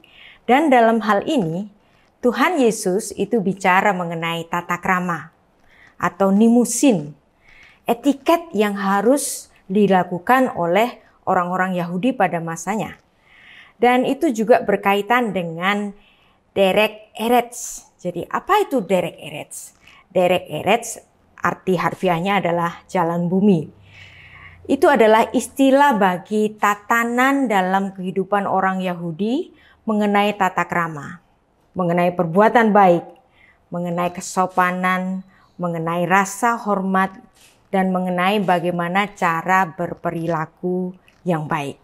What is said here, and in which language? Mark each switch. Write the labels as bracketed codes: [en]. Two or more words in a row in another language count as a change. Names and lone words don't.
[id] Dan dalam hal ini, Tuhan Yesus itu bicara mengenai tata krama atau nimusin. etiket yang harus dilakukan oleh orang-orang Yahudi pada masanya. Dan itu juga berkaitan dengan [he] derek eretz. [id] Jadi apa itu [he] derek eretz? Derek eretz [id] arti harfiahnya adalah jalan bumi. Itu adalah istilah bagi tatanan dalam kehidupan orang Yahudi mengenai tata krama, mengenai perbuatan baik, mengenai kesopanan, mengenai rasa hormat, dan mengenai bagaimana cara berperilaku yang baik.